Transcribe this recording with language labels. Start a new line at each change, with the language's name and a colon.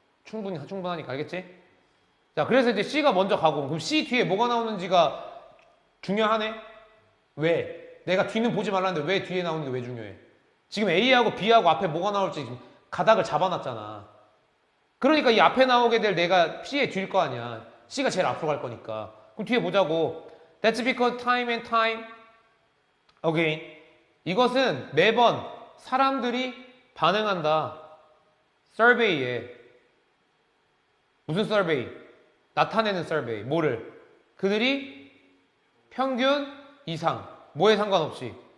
Korean: 충분하니까 알겠지? 자, 그래서 이제 C가 먼저 가고, 그럼 C 뒤에 뭐가 나오는지가 중요하네? 왜? 내가 뒤는 보지 말라는데 왜 뒤에 나오는 게 왜 중요해? 지금 A하고 B하고 앞에 뭐가 나올지 지금 가닥을 잡아놨잖아. 그러니까 이 앞에 나오게 될 내가 C의 뒤일 거 아니야. C가 제일 앞으로 갈 거니까. 그럼 뒤에 보자고.
English: That's because time and time again.
Korean: 이것은 매번 사람들이 반응한다. 서베이에. 무슨 서베이? 나타내는 서베이. 뭐를? 그들이 평균 이상. 뭐에 상관없이?